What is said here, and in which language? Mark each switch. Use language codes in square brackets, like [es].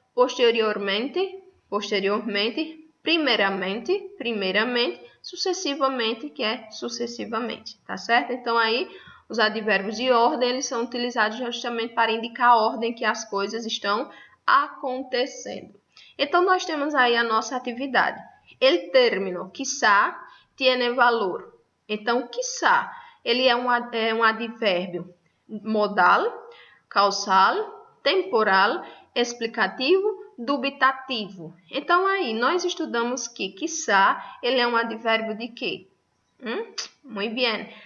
[pt] Posteriormente, posteriormente, primeiramente, primeiramente, sucessivamente, que é sucessivamente, tá certo? Então, aí, os advérbios de ordem, eles são utilizados justamente para indicar a ordem que as coisas estão acontecendo. Então, nós temos aí a nossa atividade. [es] El término, quizá, tiene valor. [pt] Então, quiçá, ele é um advérbio modal, causal, temporal, explicativo, dubitativo. Então, aí, nós estudamos que quiçá, ele é um advérbio de quê? Muito bem.